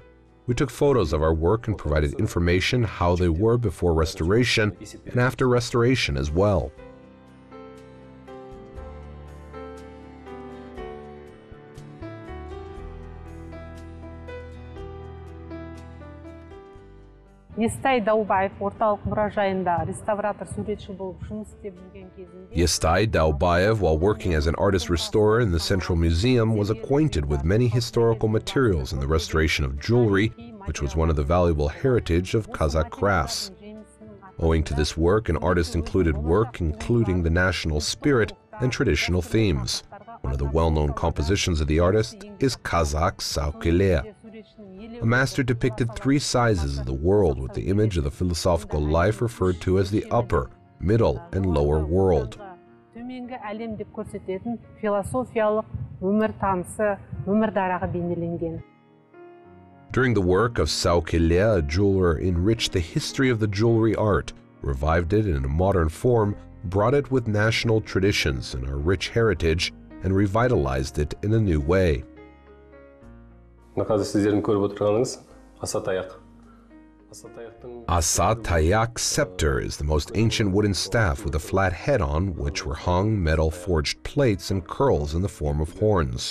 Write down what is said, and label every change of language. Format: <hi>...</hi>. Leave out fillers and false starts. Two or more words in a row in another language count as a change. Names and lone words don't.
<en>We took photos of our work and provided information how they were before restoration and after restoration as well.</en> <kk>Yestai Daubayev орталық мұражайында реставратор суретші болып жұмыс істеп жүрген кезінде</kk> <en>Yestai Daubayev, while working as an artist restorer in the Central Museum, was acquainted with many historical materials in the restoration of jewelry, which was one of the valuable heritage of Kazakh crafts. Owing to this work, an artist included work including the national spirit and traditional themes. One of the well-known compositions of the artist is Kazakh Saukile. A master depicted three sizes of the world with the image of the philosophical life referred to as the upper, middle, and lower world.</en> <kk>Төменгі әлем деп көрсететін философиялық өмір танысы, өмір дарағы бейнеленген.</kk> <en>During the work of Saukile, a jeweler enriched the history of the jewelry art, revived it in a modern form, brought it with national traditions and our rich heritage, and revitalized it in a new way. Asa Tayak scepter is the most ancient wooden staff with a flat head on which were hung metal forged plates and curls in the form of horns.</en>